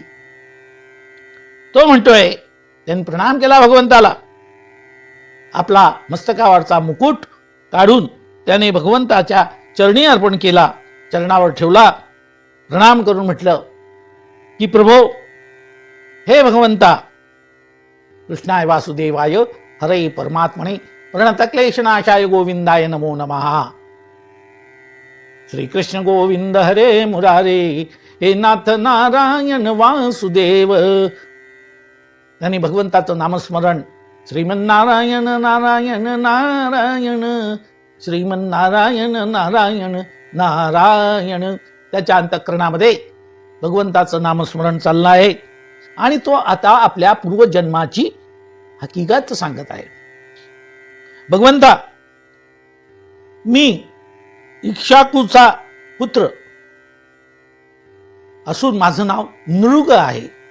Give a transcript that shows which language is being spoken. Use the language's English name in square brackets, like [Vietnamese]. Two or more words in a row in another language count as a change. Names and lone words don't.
[Marathi] तो म्हणतोय, त्याने प्रणाम केला भगवंताला. आपला मस्तकावरचा मुकुट काढून त्याने भगवंताच्या चरणी अर्पण केला, चरणावर ठेवला. प्रणाम करून म्हटलं की प्रभो, हे भगवंता, [Sanskrit] कृष्णाय वासुदेवाय हरे परमात्मने प्रणतक्लेशनाशाय गोविंदाय नमो नमः. श्री कृष्ण गोविंद हरे मुरारे, हे नाथ नारायण वासुदेव. [Marathi] त्यांनी भगवंताचं नामस्मरण श्रीमन्नारायण नारायण नारायण, श्रीमन्नारायण नारायण नारायण, त्याच्या अंतःकरणामध्ये भगवंताचं नामस्मरण चाललं आहे आणि तो आता आपल्या पूर्वजन्माची हकीकत सांगत आहे. भगवंता, मी इक्ष्वाकूचा पुत्र असून माझं नाव नृग आहे.